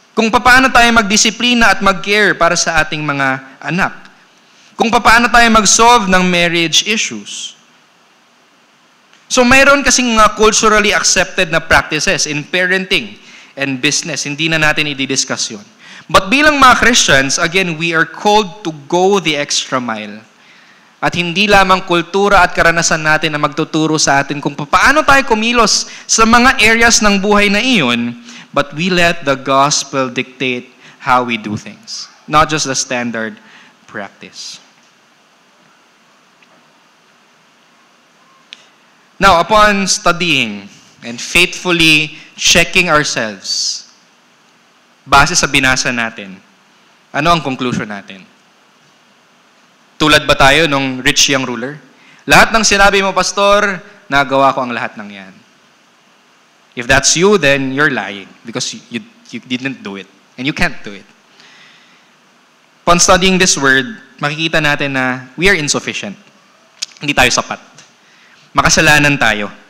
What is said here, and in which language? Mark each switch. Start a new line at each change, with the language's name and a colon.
Filipino: Kung paano tayo magdisiplina at mag-care para sa ating mga anak. Kung paano tayo mag-solve ng marriage issues.
English: So
Filipino: mayroon kasing mga
English: culturally accepted na practices in parenting and business.
Filipino: Hindi na natin i-discuss yun.
English: But bilang mga Christians, again, we are called to go the extra mile.
Filipino: At hindi lamang kultura at karanasan natin na magtuturo sa atin kung paano tayo kumilos sa mga areas ng buhay na iyon,
English: but we let the gospel dictate how we do things, not just the standard practice. Now, upon studying and faithfully checking ourselves,
Filipino: base sa binasa natin, ano ang conclusion natin? Tulad ba tayo nung rich young ruler? Lahat ng sinabi mo, pastor, nagawa ko ang lahat ng yan.
English: If that's you, then you're lying because you didn't do it. And you can't do it. Upon studying this word,
Filipino: makikita natin na
English: we are insufficient.
Filipino: Hindi tayo sapat. Makasalanan tayo.